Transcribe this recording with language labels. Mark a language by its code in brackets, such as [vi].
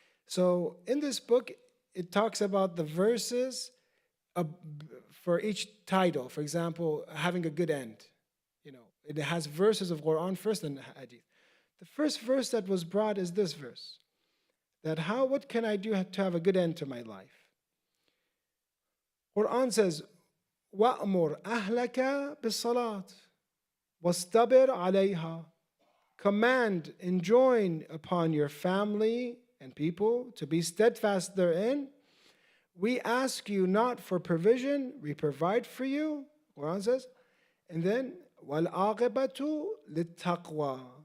[en] So in this book, it talks about the verses for each title. For example, having a good end. It has verses of Quran first and hadith. The first verse that was brought is this verse. That what can I do to have a good end to my life? Quran says, [ar] وَأْمُرْ أَهْلَكَ بِالصَّلَاةِ وَاسْتَبِرْ عَلَيْهَا. [en] Command, enjoin upon your family and people to be steadfast therein. We ask you not for provision, we provide for you. Quran says, and then [ar] وَالْعَاقِبَةُ لِلتَّقْوَى.